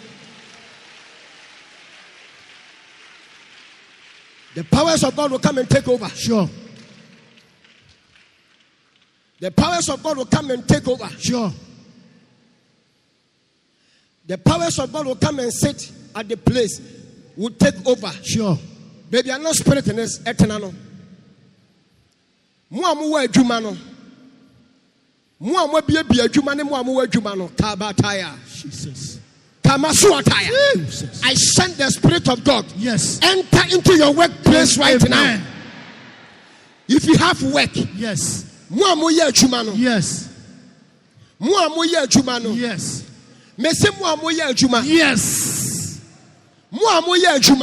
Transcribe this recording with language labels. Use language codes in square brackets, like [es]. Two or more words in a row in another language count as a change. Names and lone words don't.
[en] The powers of God will come and take over. Sure. The powers of God will come and take over. Sure. The powers of God will come and sit at the place. will take over. Sure. Baby, I'm not spirit in this eternal. Muamu Jumano. Muamu be a Jumani, Muamu Jumano, Kabataya. Jesus. Kamasuataya. Jesus. I send the Spirit of God. Yes. Enter into your workplace right Amen. now. If you have work, Yes. Muamu Jumano. Yes. Muamu Jumano. Yes. Mese Muamu Jumano. Yes. Muamu Jumano.